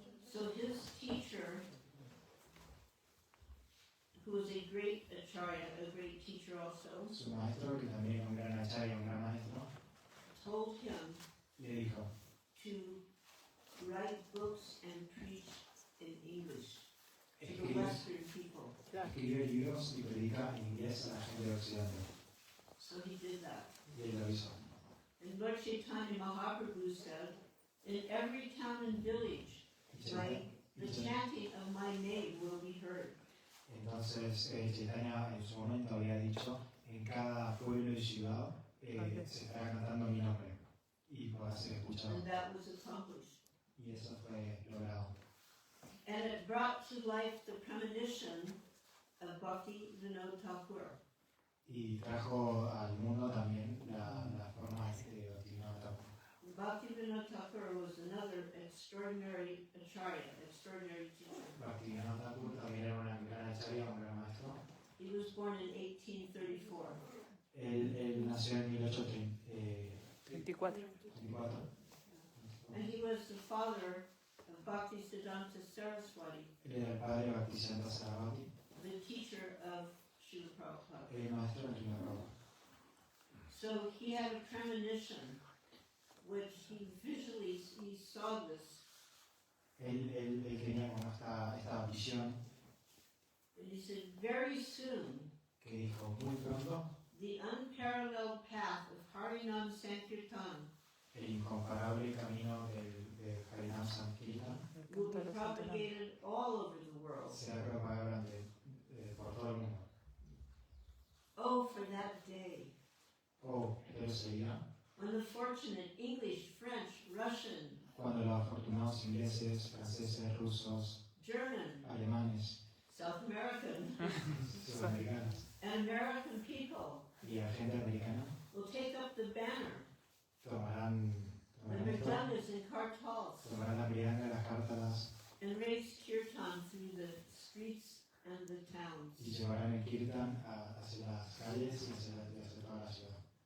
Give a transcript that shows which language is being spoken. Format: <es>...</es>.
<en>So his teacher, who was a great acharya, a great teacher also,</en> <es>Su maestro, que también es un gran acharya, un gran maestro,</es> <en>told him</en> <es>le dijo</es> <en>to write books and preach in English to the</en> <es>escribe,</es> <en>Western people.</en> <es>escribe libros y predica en inglés a la gente de Occidente.</es> <en>So he did that.</en> <es>Y él lo hizo.</es> <en>And Lord Chaitanya Mahaprabhu said, in every town and village, right, the chanting of my name will be heard.</en> <es>Entonces Chaitanya en su momento había dicho, en cada pueblo y ciudad se estará cantando mi nombre y podrá ser escuchado.</es> <en>And that was accomplished.</en> <es>Y eso fue logrado.</es> <en>And it brought to life the premonition of Bhakti Vinod Thakur.</en> <es>Y trajo al mundo también la forma de Bhaktivinoda Thakur.</es> <en>Bhakti Vinod Thakur was another extraordinary acharya, extraordinary teacher.</en> <es>Bhaktivinoda Thakur también era una gran acharya, un gran maestro.</es> <en>He was born in 1834.</en> <es>Él nació en 1824. 24.</es> <en>And he was the father of Bhakti Siddhanta Saraswati,</en> <es>Él era el padre de Bhaktisiddhanta Saraswati,</es> <en>the teacher of Srila Prabhupada.</en> <es>el maestro de Srila Prabhupada.</es> <en>So he had a premonition, which he visually, he saw this,</en> <es>Él tenía como esta visión</es> <en>and he said, very soon,</en> <es>que dijo, muy pronto,</es> <en>the unparalleled path of Harinam Sankirtan</en> <es>el incomparable camino de Harinam Sankirtan</es> <en>will be propagated all over the world.</en> <es>será propagado por todo el mundo.</es> <en>Oh, for that day,</en> <es>Pero sería</es> <en>when the fortunate English, French, Russian,</en> <es>cuando los afortunados ingleses, franceses, rusos,</es> <en>German,</en> <es>alemanes,</es> <en>South American,</en> <es>sudamericanos</es> <en>and American people</en> <es>y la gente americana</es> <en>will take up the banner,</en> <es>tomarán</es> <en>the mridangas and kartals,</en> <es>la miranga, las cártalas</es> <en>and raise kirtan through the streets and the towns.</en> <es>y llevarán el kirtan hacia las calles y hacia toda la ciudad.</es>